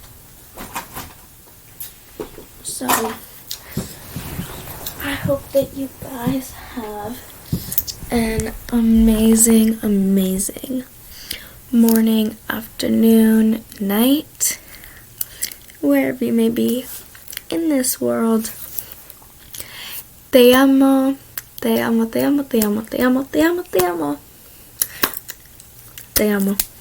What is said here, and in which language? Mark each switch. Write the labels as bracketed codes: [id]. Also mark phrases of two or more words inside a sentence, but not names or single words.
[en] So I hope that you guys have an amazing, amazing morning, afternoon, night, wherever you may be in this world. [es] Te amo, te amo, te amo, te amo, te amo, te amo, te amo. Te amo.